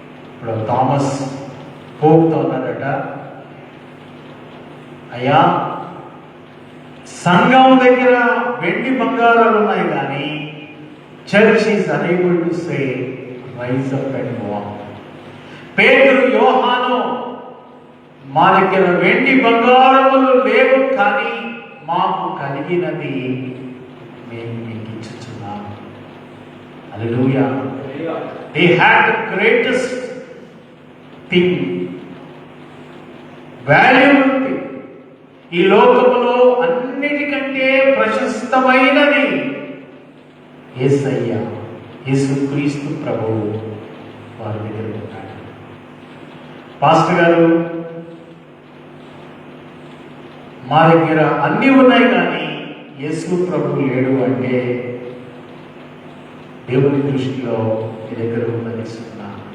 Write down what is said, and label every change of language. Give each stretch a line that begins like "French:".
Telugu: ఇప్పుడు థామస్ పోప్తో అన్నారట, అయ్యా సంఘం దగ్గర వెండి బంగారాలు ఉన్నాయి కానీ
English: Church is unable to say rise up and walk.
Telugu: పేతురు, యోహాను, మా దగ్గర వెండి బంగారములు లేవు కానీ మాకు కలిగినది మేము మీకు ఇచ్చుచున్నాము. హల్లెలూయా.
English: They had the greatest thing, valuable thing.
Telugu: ఈ లోకములో అన్నిటికంటే ప్రశస్తమైనది యేసయ్య, యేసుక్రీస్తు ప్రభువు వారి దగ్గర ఉంటాడు. పాస్టర్ గారు, మా దగ్గర అన్నీ ఉన్నాయి కానీ యేసు ప్రభువు లేడు అంటే దేవుని దృష్టిలో నీ దగ్గర ఉన్నది సున్నా.